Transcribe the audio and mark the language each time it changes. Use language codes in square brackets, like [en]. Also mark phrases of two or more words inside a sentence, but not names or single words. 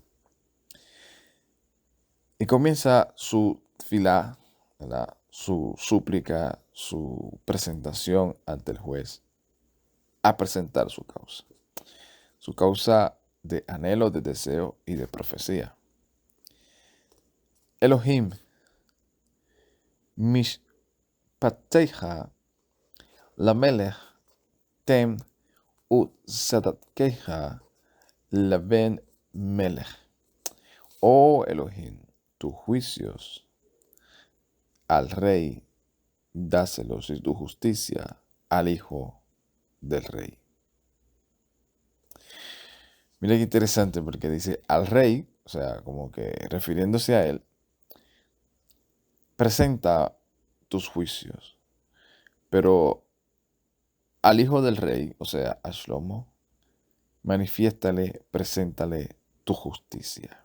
[es] Y comienza su filá, ¿verdad? Su súplica, su presentación ante el juez, a presentar su causa de anhelo, de deseo y de profecía. [he] אלהים משפטיך למלך תן וצדקתך לבן מלך. [es] Oh Elohim, tus juicios al rey, dáselos, y tu justicia al hijo del rey. Mira qué interesante porque dice al rey, o sea, como que refiriéndose a él, presenta tus juicios, pero al hijo del rey, o sea, a Shlomo, manifiéstale, preséntale tu justicia.